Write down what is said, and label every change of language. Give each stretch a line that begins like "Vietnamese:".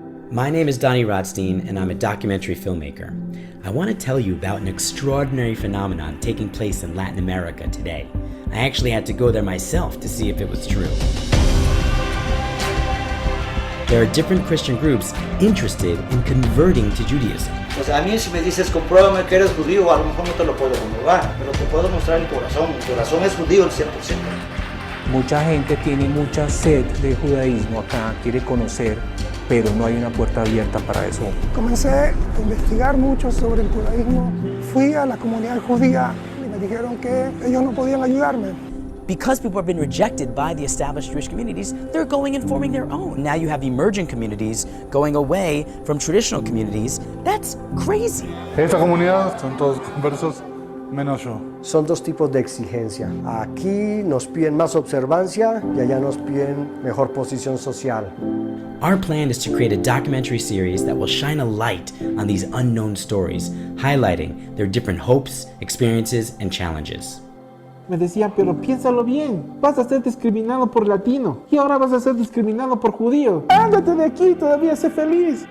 English: My name is Dani Rotstein, and I'm a documentary filmmaker. I want to tell you about an extraordinary phenomenon taking place in Latin America today. I actually had to go there myself to see if it was true. There are different Christian groups interested in converting to Judaism.
Spanish: O sea, a mí si me dices, compruébame que eres judío, a lo mejor no te lo puedo comprobar, pero te puedo mostrar el corazón. Mi corazón es judío al 100%. Mucha gente tiene mucha sed de judaísmo acá, quiere conocer, pero no hay una puerta abierta para eso. Comencé a investigar mucho sobre el judaísmo. Fui a la comunidad judía y me dijeron que ellos no podían ayudarme.
English: Because people have been rejected by the established Jewish communities, they're going and forming their own. Now you have emerging communities going away from traditional communities. That's crazy.
Spanish: Esta comunidad son todos conversos, menos yo. Son dos tipos de exigencia. Aquí nos piden más observancia y allá nos piden mejor posición social.
English: Our plan is to create a documentary series that will shine a light on these unknown stories, highlighting their different hopes, experiences, and challenges.
Spanish: Me decía, pero piénsalo bien, vas a ser discriminado por latino y ahora vas a ser discriminado por judío. Ándate de aqui, todavía sé feliz.